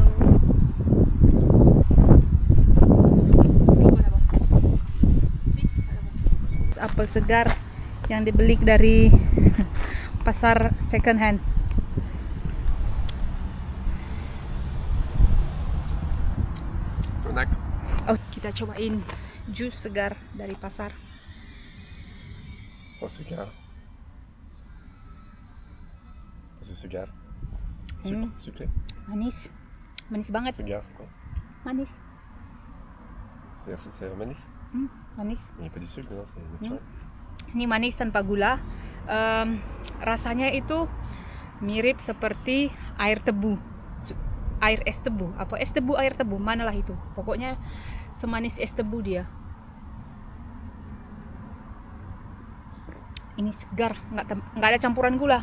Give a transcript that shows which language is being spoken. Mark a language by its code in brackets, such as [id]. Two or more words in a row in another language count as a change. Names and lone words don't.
[id] Jus apel segar yang dibeli dari pasar [en] second hand. [id] Enak. Oh, kita cobain jus segar dari pasar. Oh, segar. [fr] C'est segar. Sucre, sucré. [id] Manis. Manis banget. Segar, [fr] c'est quoi? [id] Manis. [fr] C'est manis? [id] Manis. [fr] Il n'y a pas du sucre dedans, c'est naturel. [id] Ini manis tanpa gula. Rasanya itu mirip seperti air tebu. Air es tebu. Apa es tebu, air tebu? Manalah itu. Pokoknya semanis es tebu dia. Ini segar, nggak ada campuran gula.